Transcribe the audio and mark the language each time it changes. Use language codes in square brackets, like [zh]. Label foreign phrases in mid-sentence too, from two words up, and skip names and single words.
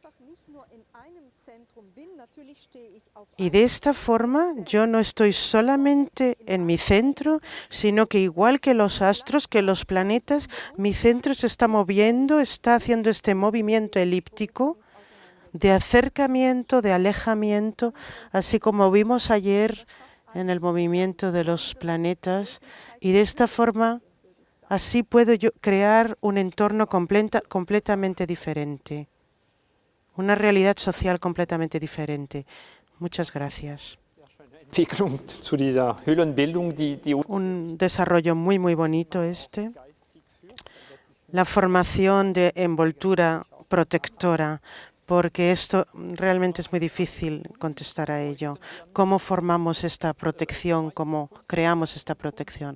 [es] Y de esta forma yo no estoy solamente en mi centro, sino que igual que los astros, que los planetas, mi centro se está moviendo, está haciendo este movimiento elíptico de acercamiento, de alejamiento, así como vimos ayer en el movimiento de los planetas. Y de esta forma, así puedo yo crear un entorno completamente diferente, una realidad social completamente diferente. Muchas gracias. [de] Entwicklung zu dieser Hüllenbildung, die [es] Un desarrollo muy bonito este. La formación de envoltura protectora, porque esto realmente es muy difícil contestar a ello. ¿Cómo formamos esta protección? ¿Cómo creamos esta protección?